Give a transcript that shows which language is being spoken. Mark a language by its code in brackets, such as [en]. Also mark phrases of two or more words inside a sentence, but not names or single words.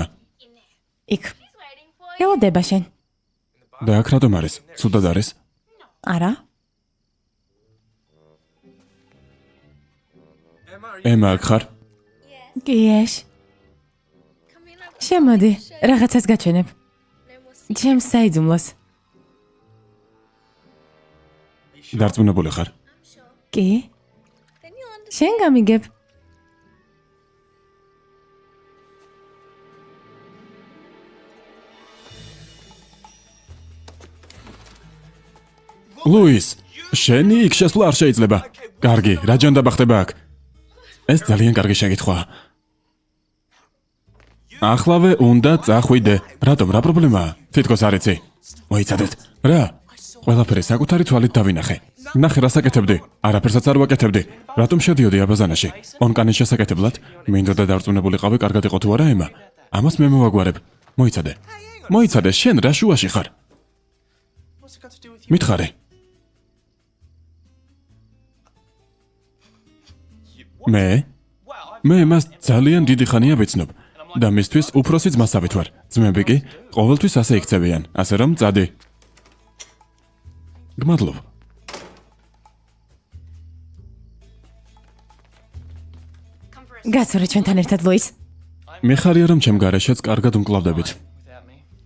[ka] იქ. [en] Waiting for you. [ka] გელოდება შენ. და აქ რატომ არის? ცუდად არის? არა? [en] Emma, are you... [ka] ემა აქ ხარ? კი, ეშ. [en] Come in. I've [ka] შემოდი, რაღაცას გაჩვენებ. [en] no more secrets. [ka] ჩემს საიძულოს. დარწმუნებული ხარ? [en] I'm sure. [ka] კი? [en] Then you'll understand. [ka] შენ გამიგებ. ლუის, შენი იქ შესვლა არ შეიძლება. კარგი, რა ჯანდაბა ხდება აქ? ეს ძალიან კარგი შეკითხვაა. ახლავე უნდა წახვიდე. რატომ, რა პრობლემაა? თითქოს არ იცი. მოიცადეთ. რა? ყველაფერი საკუთარი თვალით დავინახე. ნახე რა საკეთებდი. არაფერსაც არ ვაკეთებდი. რატომ შედიოდი აბაზანაში? ონკანის შესაკეთებლად? მინდოდა დარწმუნებულიყავი, კარგად იყო თუ არა ემა? ამას მე მოვაგვარებ. მოიცადე. მოიცადე, შენ რა შუაში ხარ? [en] What's it got to do with you? [ka] მითხარი. მე? Well, მე მას ძალიან დიდი ხანია ვიცნობ და მისთვის უფროსი ძმასავით ვარ. ძმები კი ყოველთვის ასე იქცევიან, ასე რომ წადი. გმადლობ. [en] Come for us. [ka] გაცორე ჩვენთან ერთად ლუის. მიხარია რომ ჩემ გარეშეც კარგად უმკლავდებით. [en] without me.